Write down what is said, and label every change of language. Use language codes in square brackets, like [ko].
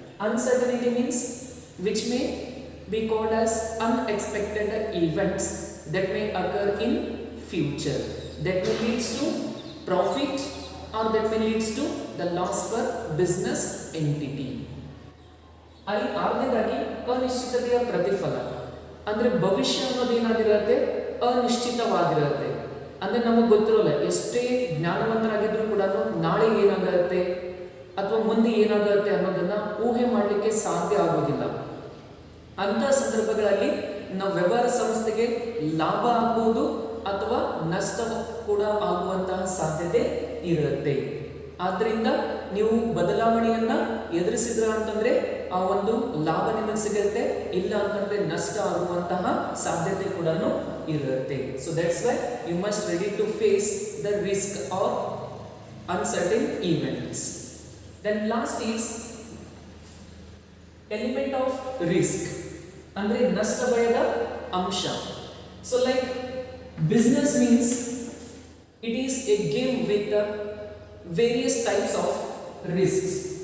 [en] Uncertainty means which may be called as unexpected events that may occur in future, that may leads to profit or that may leads to the loss for business entity. [kn] ಅಲ್ಲಿ ಆರನೇದಾಗಿ ಅನಿಶ್ಚಿತತೆಯ ಪ್ರತಿಫಲ. ಅಂದರೆ ಭವಿಷ್ಯ ಅನ್ನೋದು ಏನಾಗಿರುತ್ತೆ, ಅನಿಶ್ಚಿತವಾಗಿರುತ್ತೆ. ಅಂದರೆ ನಮಗೆ ಗೊತ್ತಿರೋಲ್ಲ, ಎಷ್ಟೇ ಜ್ಞಾನವಂತರಾಗಿದ್ರೂ ಕೂಡ ನಾಳೆ ಏನಾಗುತ್ತೆ ಅಥವಾ ಮುಂದೆ ಏನಾಗುತ್ತೆ ಅನ್ನೋದನ್ನ ಊಹೆ ಮಾಡಲಿಕ್ಕೆ ಸಾಧ್ಯ ಆಗೋದಿಲ್ಲ. ಅಂತ ಸಂದರ್ಭಗಳಲ್ಲಿ ನಾವು ವ್ಯವಹಾರ ಸಂಸ್ಥೆಗೆ ಲಾಭ ಆಗ್ಬೋದು ಅಥವಾ ನಷ್ಟ ಕೂಡ ಆಗುವಂತಹ ಸಾಧ್ಯತೆ ಇರುತ್ತೆ. ಆದ್ದರಿಂದ ನೀವು ಬದಲಾವಣೆಯನ್ನ ಎದುರಿಸಿದ್ರ ಅಂತಂದ್ರೆ ಆ ಒಂದು ಲಾಭ ನಿಮಗೆ ಸಿಗುತ್ತೆ, ಇಲ್ಲ ಅಂತಂದ್ರೆ ನಷ್ಟ ಆಗುವಂತಹ ಸಾಧ್ಯತೆ ಕೂಡ ಇರುತ್ತೆ. [en] So that's why you must ready to face the risk or uncertain events. Then last is element of risk, [kn] ಅಂದ್ರೆ ನಷ್ಟ ಭಯದ ಅಂಶ. [en] So like business means it is a game with various types of risks.